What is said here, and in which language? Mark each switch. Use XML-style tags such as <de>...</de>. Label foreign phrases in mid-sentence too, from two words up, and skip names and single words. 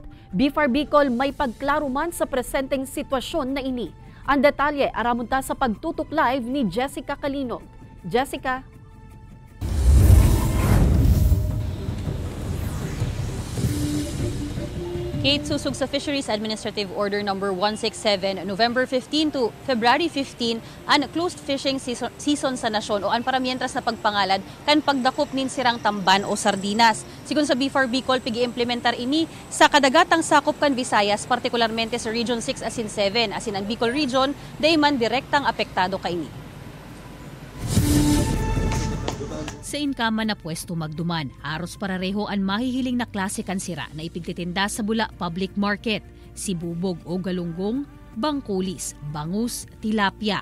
<bik>BFAR Bicol may pagklaro man sa presenteng sitwasyon na ini. Ang detalye aramunta sa pagtutok live ni Jessica Calinog. Jessica. Kate, susug sa Fisheries Administrative Order No. 167, November 15 to February 15, ang</bik> <en>closed fishing season</en> <bik>sa nasyon o ang paramientras na pagpangalad kan pagdakop nin sirang tamban o sardinas. Sigun sa BFAR Bicol, pigi-implementar ini sa kadagatang sakop kan Visayas, partikularmente sa Region 6 asin 7, asin ang Bicol Region, day man direktang apektado kaini. Sa inkama na pwesto magduman, aros parareho ang mahihiling na klase kan sira na ipigtitinda sa Bula Public Market, sibubog o galunggong, bangkulis, bangus, tilapia.</bik>